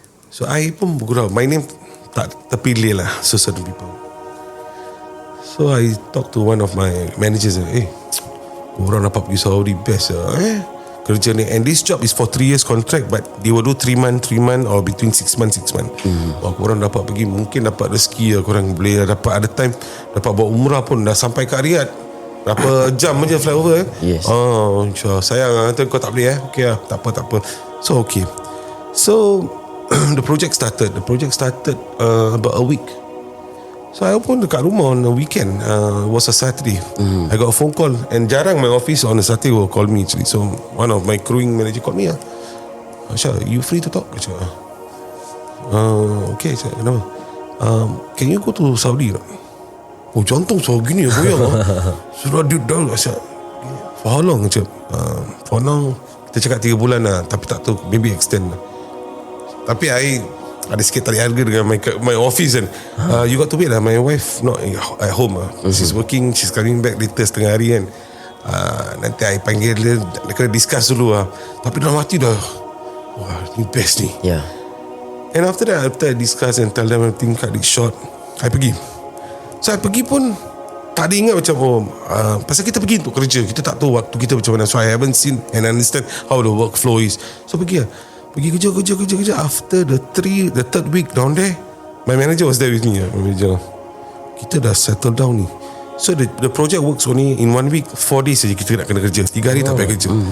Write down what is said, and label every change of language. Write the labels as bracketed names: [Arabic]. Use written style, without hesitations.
[English] So I [Malay] pun bergurau, [English] my name [Malay] tak terpilih lah, [English] so certain people. So I talk to one of my managers, [Malay] orang dapat pergi Saudi, best kerja ni. [English] And this job is for 3 years contract, but they will do 3 month or between 6 months. [Malay] Korang dapat pergi, mungkin dapat rezeki, korang boleh dapat, ada time dapat buat umrah pun, dah sampai kat Riyadh berapa jam je flyover. [English] Yes. [Malay] InsyaAllah, sayang nanti kau tak boleh okay lah, tak apa. [English] So okay, so the project started about a week. So I [Malay] pun dekat rumah [English] on the weekend. It was a Saturday. I got a phone call, and [Malay] jarang [English] my office on a Saturday will call me actually. So one of my crewing manager called me. Syah, you free to talk? I said, okay. I said, no. Can you go to Saudi? [Malay] Oh, jantung so gini ya, goyang. Sudah dah. [English] I said, for how long? I said, for now [Malay] kita cakap 3 bulan lah, tapi tak tahu, [English] maybe extend lah. [Malay] Tapi I ada sikit tarik harga dengan [English] my office [Malay] kan. [English] You got to wait lah, my wife not at home lah. She's working, she's coming back later [Malay] setengah hari kan. Nanti I panggil dia kena discuss dulu lah. Tapi dalam hati dah, wah, ni best ni. [English] Yeah. And after that, after I discuss and tell them everything, cut it short, I [Malay] pergi. So I pergi pun tak ada ingat macam pasal kita pergi untuk kerja, kita tak tahu waktu kita macam mana. [English] So I haven't seen and understand how the workflow is. [Malay] So pergi kerja. [English] After the third week down there, my manager was there with me. My manager, [Malay] kita dah settle down ni. [English] So the project works only in 1 week, 4 days [Malay] saja kita nak kena kerja, 3 hari tak payah kerja.